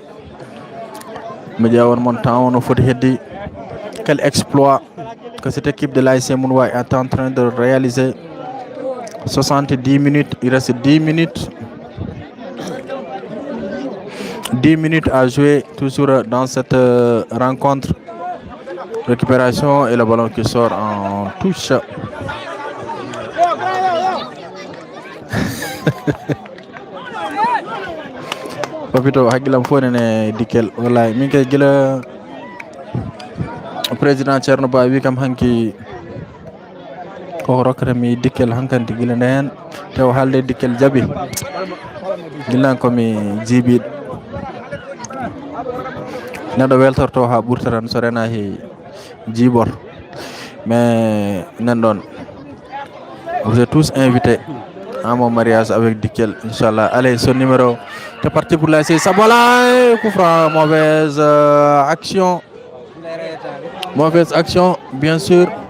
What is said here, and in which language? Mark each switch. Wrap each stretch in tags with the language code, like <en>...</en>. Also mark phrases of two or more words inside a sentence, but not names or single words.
<fr>Mediawan Montan, on faut dire quel exploit que cette équipe de l'ASC Mounouaï est en train de réaliser. 70 minutes, il reste 10 minutes. 10 minutes à jouer toujours dans cette rencontre. Récupération et le ballon qui sort en touche.</fr> <ff>Papito hagilam fonene dikel wallahi min kay gila président Thierno Ba wi kam hanki ko rokata mi dikel hankanti gila nden tew halde dikel jabi gilan ko mi jibi neɗɗo weltorto ha ɓurta tan so rena he jibor</ff> <fr>mais nan vous êtes tous invités à mon mariage avec Dikel, Inch'Allah. Allez, ce numéro, c'est parti pour la Saboual. Coup franc, mauvaise action. Mauvaise action, bien sûr.</fr>